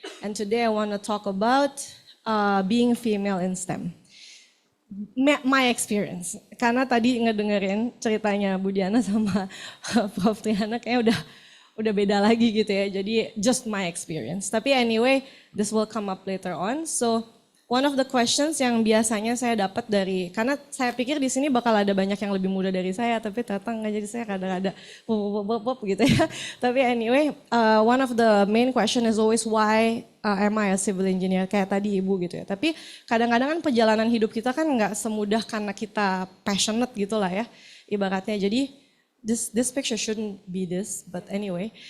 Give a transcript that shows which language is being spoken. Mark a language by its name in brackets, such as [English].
[English] And today I want to talk about being female in STEM. My experience. [Indonesian] Karena tadi ngedengerin ceritanya Bu Diana sama Prof. Triana kayaknya udah beda lagi gitu ya. Jadi just my experience. [English] Tapi anyway, this will come up later on. [Indonesian] So one of the questions yang biasanya saya dapat karena saya pikir di sini bakal ada banyak yang lebih muda dari saya, tapi ternyata nggak, jadi saya kadang-kadang gitu ya. [English] Tapi anyway, one of the main question is always why am I a civil engineer, kayak tadi Ibu gitu ya. [Indonesian] Tapi kadang-kadang kan perjalanan hidup kita kan nggak semudah karena kita passionate gitu lah ya, ibaratnya. [English] Jadi this picture shouldn't be this, but anyway.